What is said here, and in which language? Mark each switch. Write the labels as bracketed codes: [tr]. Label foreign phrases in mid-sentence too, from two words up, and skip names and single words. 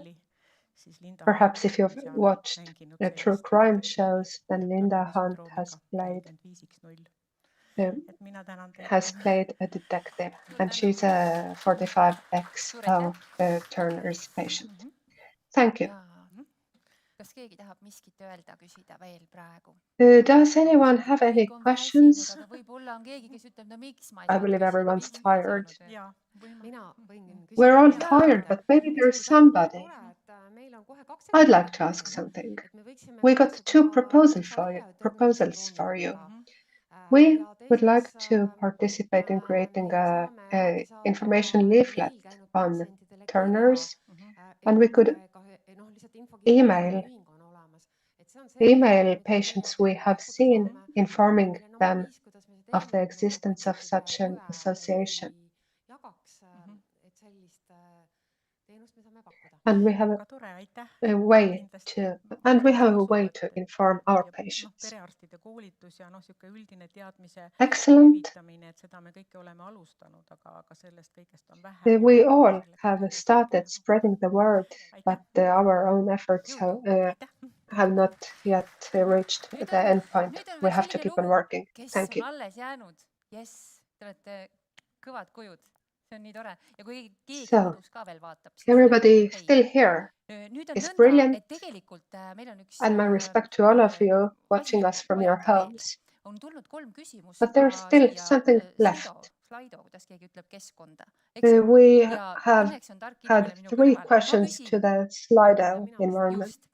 [en] Perhaps if you've watched the true crime shows, then Linda Hunt has played has played a detective, and she's a 45X of Turner's patient. Thank you. [et] Kas keegi tahab miskit öelda, küsida veel praegu? [en] Does anyone have any questions? [et] Aga võib-olla on keegi, kes ütleb, no miks ma ei [en] I [et] saanud [en] believe [et] küsida, [en] everyone's [et] miks ma ei [en] tired. [et] saanud öelda? Mina võin küsida. [en] We're all tired, but maybe there's somebody. I'd like to ask something. We got two proposals for you. We would like to participate in creating a information leaflet on Turners, and we could email patients we have seen, informing them of the existence of such an association. And we have a way to inform our patients. [et] Perearstide koolitus ja niisugune üldine teadmise levitamine, et seda me kõike oleme alustanud, aga sellest kõigest on vähe. [en] We all have started spreading the word, but our own efforts have not yet reached the end point. We have to keep on working. Thank you. [et] Kes on alles jäänud? Yes, te olete kõvad kujud. See on nii tore. Ja kui keegi kodus ka veel vaatab, siis [en] everybody still here is brilliant, and my respect to all of you watching us from your homes. But there's still something left. We have had 3 questions to the Slido environment.